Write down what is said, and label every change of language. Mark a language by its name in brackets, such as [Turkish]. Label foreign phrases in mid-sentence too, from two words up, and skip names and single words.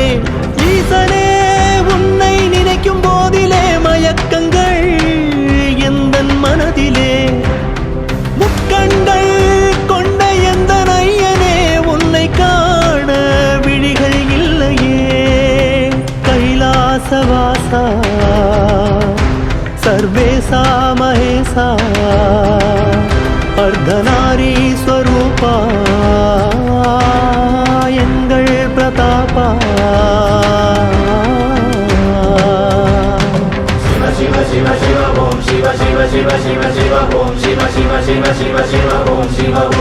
[Tamil] ஈசனே உன்னை நினைக்கும் போதிலே மயக்கங்கள் எந்தன் மனதிலே முக்கண்கள் கொண்ட எந்த நையனே உன்னை காண விழிகள் இல்லையே. கைலாசவாசா சர்வேசா மகேசா அர்த்தநாரீஸ்வரூபா எங்கள் பிரதாபா. [Sanskrit] शिव शिव शिव ओम शिव शिव शिव शिव शिव ओम शिव शिव शिव शिव शिव ओम शिव